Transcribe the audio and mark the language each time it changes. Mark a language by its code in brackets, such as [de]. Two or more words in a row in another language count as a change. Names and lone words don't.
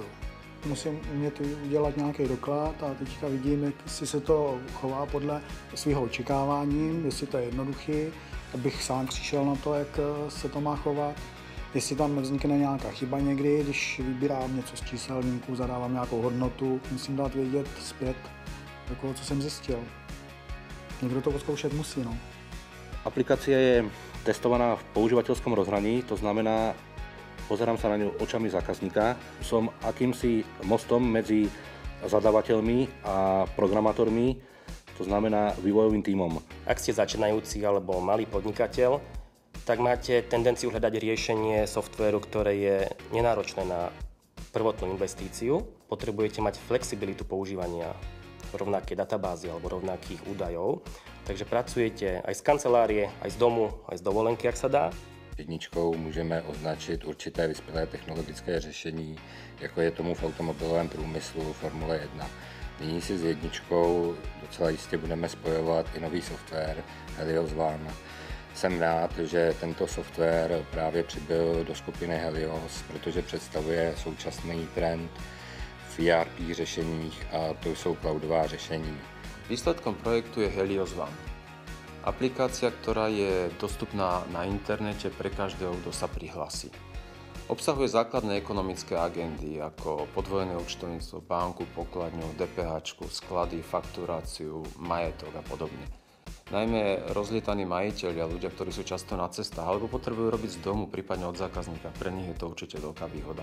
[cs] Musím umět udělat nějaký doklad a teďka vidím, jestli se to chová podle svého očekávání, jestli to je jednoduchý, abych sám přišel na to, jak se to má chovat. Jestli tam vznikne nějaká chyba někdy, když vybírám něco z číselníku, zadávám nějakou hodnotu, musím dát vědět zpět, jako, co jsem zjistil. Někdo to odzkoušet musí, no. [sk] Aplikácia je testovaná v používateľskom rozhraní, to znamená, pozerám sa na ňu očami zákazníka. Som akýmsi mostom medzi zadávateľmi a programátormi, to znamená vývojovým tímom. Ak ste začínajúci alebo malý podnikateľ, tak máte tendenciu hľadať riešenie softvéru, ktoré je nenáročné na prvotnú investíciu. Potrebujete mať flexibilitu používania rovnaké databázy alebo rovnakých údajov. Takže pracujete aj z kancelárie, aj z domu, aj z dovolenky, ak sa dá. [cs] Jedničkou můžeme označit určité vyspělé technologické řešení, jako je tomu v automobilovém průmyslu Formule 1. Nyní si s jedničkou docela jistě budeme spojovat i nový software Helios One. Jsem rád, že tento software právě přibyl do skupiny Helios, protože představuje současný trend v ERP řešeních a to jsou cloudová řešení. [sk] Výsledkom projektu je Helios One. Aplikácia, ktorá je dostupná na internete pre každého, kto sa prihlási. Obsahuje základné ekonomické agendy ako podvojené účtovníctvo, banku, pokladňu, DPH, sklady, fakturáciu, majetok a podobne. Najmä rozlietaní majiteľia, ľudia, ktorí sú často na cestách alebo potrebujú robiť z domu, prípadne od zákazníka, pre nich je to určite veľká výhoda.